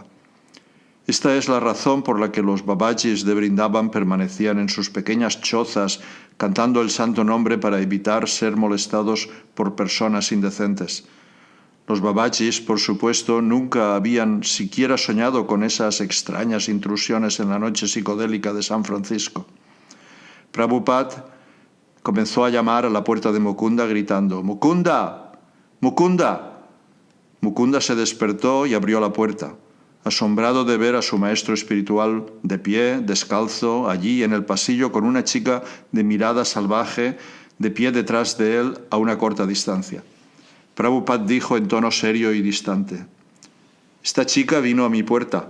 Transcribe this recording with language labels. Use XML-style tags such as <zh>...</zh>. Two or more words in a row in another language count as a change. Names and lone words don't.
<es>Esta es la razón por la que los babajis de Vrindavan permanecían en sus pequeñas chozas cantando el santo nombre para evitar ser molestados por personas indecentes. Los babajis, por supuesto, nunca habían siquiera soñado con esas extrañas intrusiones en la noche psicodélica de San Francisco. Prabhupada comenzó a llamar a la puerta de Mukunda gritando, «¡Mukunda! ¡Mukunda!». Mukunda se despertó y abrió la puerta. asombrado de ver a su maestro espiritual de pie, descalzo, allí en el pasillo con una chica de mirada salvaje de pie detrás de él a una corta distancia. Prabhupada dijo en tono serio y distante: «Esta chica vino a mi puerta».</es>